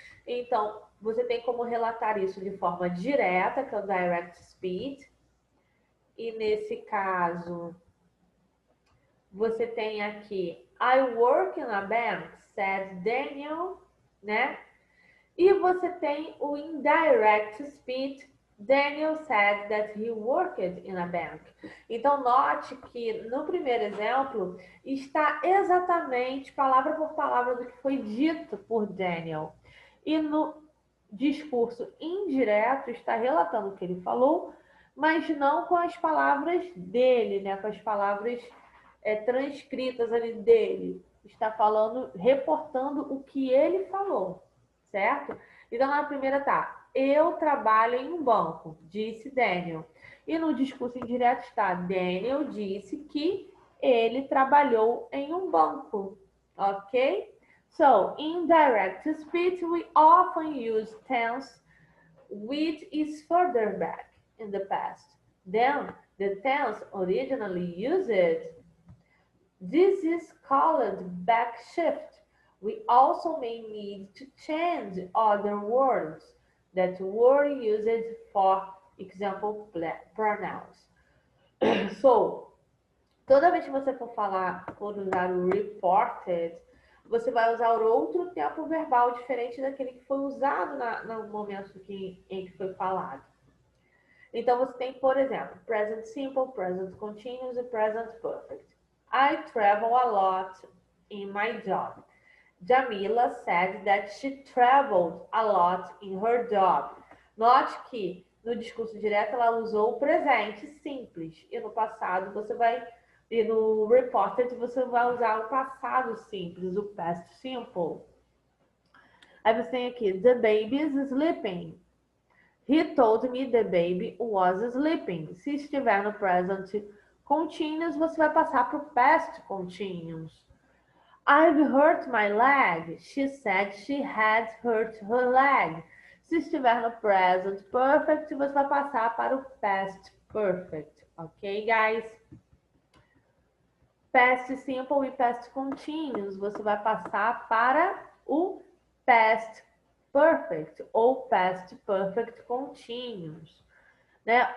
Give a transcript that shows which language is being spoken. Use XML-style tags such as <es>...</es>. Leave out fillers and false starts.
<pt>Então, você tem como relatar isso de forma direta, que é o direct speech. E nesse caso, você tem aqui</pt> <en>I work in a bank, said Daniel,</en> <pt>né? E você tem o indirect speech.</pt> <en>Daniel said that he worked in a bank.</en> <pt>Então, note que no primeiro exemplo está exatamente palavra por palavra do que foi dito por Daniel. E no discurso indireto está relatando o que ele falou, mas não com as palavras dele, né? Com as palavras transcritas ali dele. Está falando, reportando o que ele falou, certo? Então, na primeira tá, eu trabalho em um banco, disse Daniel. E no discurso indireto está, Daniel disse que ele trabalhou em um banco, ok?</pt> <en>So, in direct speech, we often use tense which is further back in the past. Then, the tense originally used. This is called backshift. We also may need to change other words that were used for example pronouns.</en> <pt>So, toda vez que você for usar o reported, você vai usar outro tempo verbal diferente daquele que foi usado no momento em que foi falado. Então, você tem, por exemplo, present simple, present continuous e present perfect.</pt> <en>I travel a lot in my job. Jamila said that she traveled a lot in her job.</en> <pt>Note que no discurso direto ela usou o presente simples e no passado você vai e no reported você vai usar o passado simples, o past simple. Aí você tem aqui</pt> <en>the baby is sleeping. He told me the baby was sleeping.</en> <pt>Se estiver no present continuous, você vai passar para o past continuous.</pt> <en>I've hurt my leg. She said she had hurt her leg.</en> <pt>Se estiver no present perfect, você vai passar para o past perfect.</pt> <en>Ok, guys?</en> <pt>Past simple e past continuous, você vai passar para o past perfect ou past perfect continuous. Né?</pt>